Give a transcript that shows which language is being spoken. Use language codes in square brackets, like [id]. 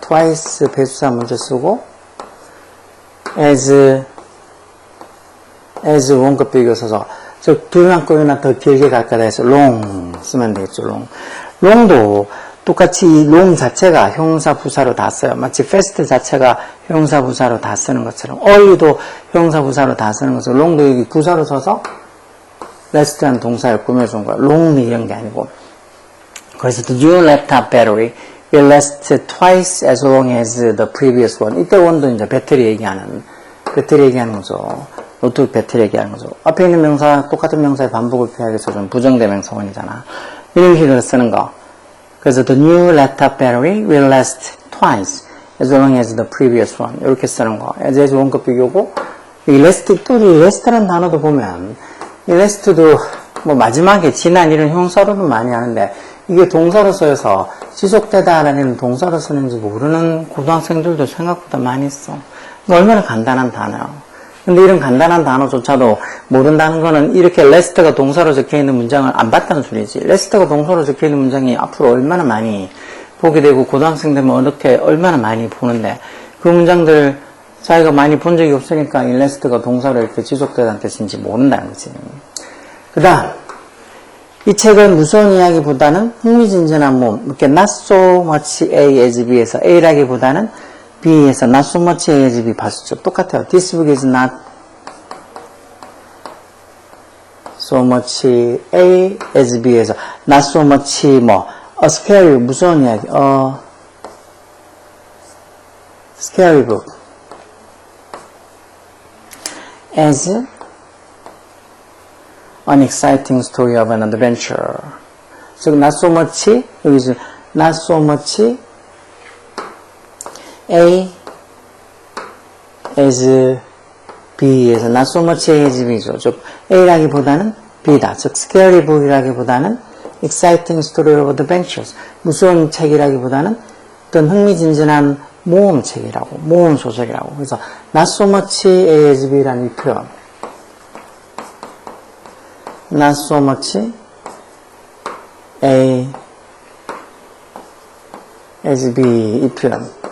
[ko] twice 배수사 먼저 쓰고 as 원급 비교 써서 즉 2배만큼이나 더 길게 갈 거다 해서 long 쓰면 되겠죠. long도 똑같이 이 long 자체가 형용사 부사로 다 써요. 마치 fast 자체가 형용사 부사로 다 쓰는 것처럼 early도 형용사 부사로 다 쓰는 것처럼 long도 여기 부사로 써서 last라는 동사를 꾸며준 거야. long 이런 게 아니고. [en] 그래서 the new laptop battery will last twice as long as the previous one. [ko] 이때 원도 이제 배터리 얘기하는 거죠. 노트북 배터리 얘기하는 거죠. 앞에 있는 명사, 똑같은 명사의 반복을 피하기 위해서 좀 부정대명사 원이잖아. 이런 식으로 쓰는 거. [en] 그래서 the new laptop battery will last twice as long as the previous one. [ko] 이렇게 쓰는 거. as 원급 비교고, 이 last, 또 이 last라는 단어도 보면, 이 last도 뭐 마지막에 지난 이런 형사로는 많이 하는데, 이게 동사로 쓰여서 지속되다라는 동사로 쓰는지 모르는 고등학생들도 생각보다 많이 있어. 얼마나 간단한 단어야. 근데 이런 간단한 단어조차도 모른다는 거는 이렇게 last가 동사로 적혀있는 문장을 안 봤다는 소리지. last가 동사로 적혀있는 문장이 앞으로 얼마나 많이 보게 되고 고등학생 되면 얼마나 많이 보는데 그 문장들 자기가 많이 본 적이 없으니까 이 last가 동사로 이렇게 지속되다는 뜻인지 모른다는 거지. 그 다음 이 책은 무서운 이야기보다는 흥미진진한 몸, 이렇게 not so much A as B에서 A라기보다는 B에서 not so much A as B 봤었죠. 똑같아요. [en] This book is not so much A as B에서 not so much a scary 무서운 이야기, scary book as an exciting story of an adventure. 즉 not so much 여기서 not so much A as B에서 not so much A as B죠. [ko] 즉 A라기보다는 B다. [en] 즉 scary book 이라기보다는 exciting story of adventures. [ko] 무서운 책이라기보다는 어떤 흥미진진한 모험책이라고, 모험 소설이라고. 그래서 not so much A as B라는 이 표현. not so much A as B 이 표현.